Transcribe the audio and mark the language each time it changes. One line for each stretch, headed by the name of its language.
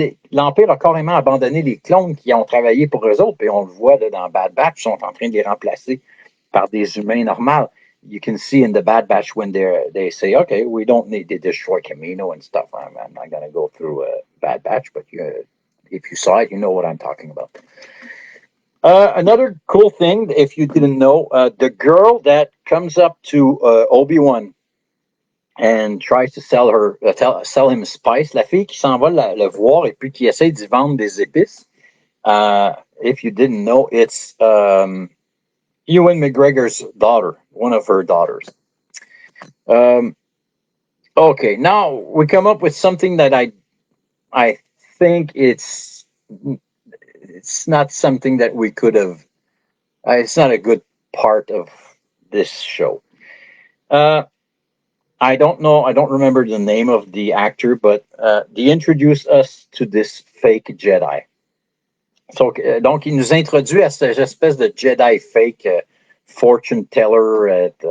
French: L'Empire a carrément abandonné les clones qui ont travaillé pour eux autres, et on le voit là, dans Bad Batch, ils sont en train de les remplacer par des humains normaux.
English: You can see in the Bad Batch when they say, okay, we don't need to destroy Camino and stuff. I'm not going to go through Bad Batch, but if you saw it, you know what I'm talking about. Another cool thing, if you didn't know, the girl that comes up to Obi-Wan and tries to sell him spice,
French: la fille qui s'en va le voir et puis qui essaie d'y vendre des épices.
English: If you didn't know, it's Ewan McGregor's daughter, one of her daughters. Okay, now we come up with something that I think it's not something that we could have. It's not a good part of this show. I don't know. I don't remember the name of the actor, but they introduced us to this fake Jedi.
French: So, donc, il nous introduit à cette espèce de Jedi
English: fake fortune teller.